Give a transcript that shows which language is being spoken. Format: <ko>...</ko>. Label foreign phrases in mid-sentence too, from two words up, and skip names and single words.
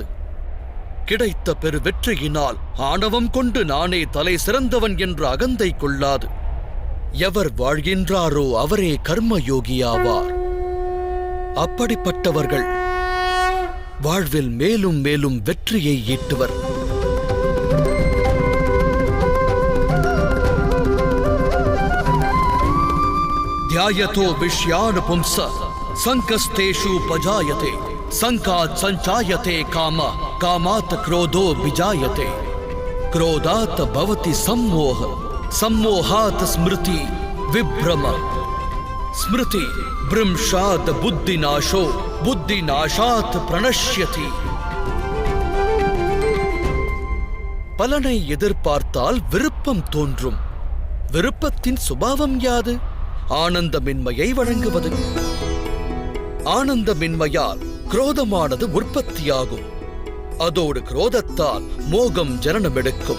<ta>கிடைத்த பெரு வெற்றியினால் ஆணவம் கொண்டு நானே தலை சிறந்தவன் என்ற அகந்தை கொள்ளாது. எவர் வாழ்கின்றாரோ அவரே கர்மயோகியாவார். அப்படிப்பட்டவர்கள் வாழ்வில் மேலும் மேலும் வெற்றியை ஈட்டுவர்.</ta> <sa>ध्यायतो विषयानुपुंस संकस्तेषु पजायते संकात् संचायते काम कामात् क्रोधो विजायते क्रोधात् भवति सम्मोह सम्मोहात् स्मृति विभ्रम स्मृति भ्रंशात् बुद्धिनाशो बुद्धिनाशात् प्रणश्यति.</sa> <ta>பலனை எதிர்பார்த்தால் விருப்பம் தோன்றும். விருப்பத்தின் சுபாவம் யாது? ஆனந்தமின்மையை வழங்குவது. ஆனந்தமின்மையால் குரோதமானது உற்பத்தியாகும். அதோடு குரோதத்தால் மோகம் ஜனனமெடுக்கும்.</ta>